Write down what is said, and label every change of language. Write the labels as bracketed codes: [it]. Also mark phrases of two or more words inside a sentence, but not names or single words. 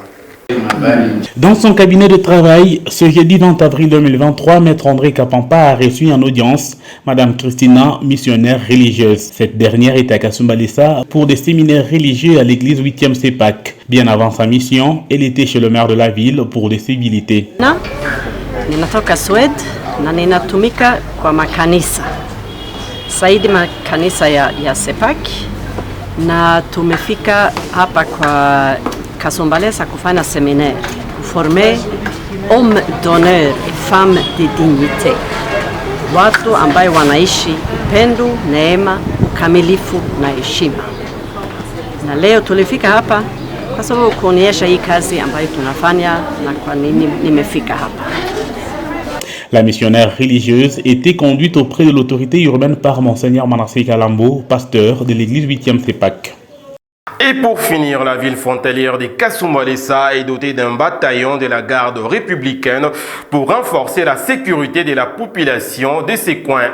[fr] Dans son cabinet de travail, ce jeudi 20 avril 2023, Maître André Kapompa a reçu en audience Madame Christina, missionnaire religieuse. Cette dernière était à Kasumbalesa pour des séminaires religieux à l'église 8e CEPAC. Bien avant sa mission, elle était chez le maire de la ville pour des civilités. [sw] Ninatoka Sweden na ninatumika kwa makanisa. Saidi makanisa ya CEPAC na tumefika hapa kwa Kasumbalesa kufanya séminaire, [fr] former hommes d'honneur et femmes de dignité, [sw] watu ambayo wanaishi upendo, neema, ukamilifu na heshima. Na leo tulifika hapa kwa sababu kuonyesha hii kazi ambayo tunafanya na kwa nini nimefika hapa. [fr] La missionnaire religieuse était conduite auprès de l'autorité urbaine par Monseigneur Manasseh Kalambo, pasteur de l'église 8e CEPAC. Et pour finir, la ville frontalière de Kasumbalesa est dotée d'un bataillon de la garde républicaine pour renforcer la sécurité de la population de ces coins.